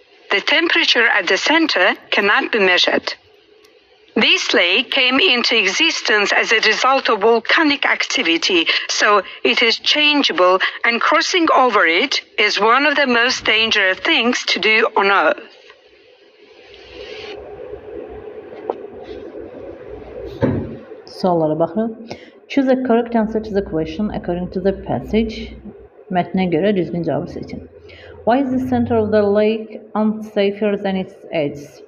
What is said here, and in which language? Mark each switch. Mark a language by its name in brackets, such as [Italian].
[English] The temperature at the center cannot be measured. This lake came into existence as a result of volcanic activity, so it is changeable, and crossing over it is one of the most dangerous things to do on Earth. [Azerbaijani] Suallara baxırıq. [English] Choose a correct answer to the question according to the passage. [Azerbaijani] Mətnə görə düzgün cavabı seçin. [English] Why is the center of the lake unsafer than its edges?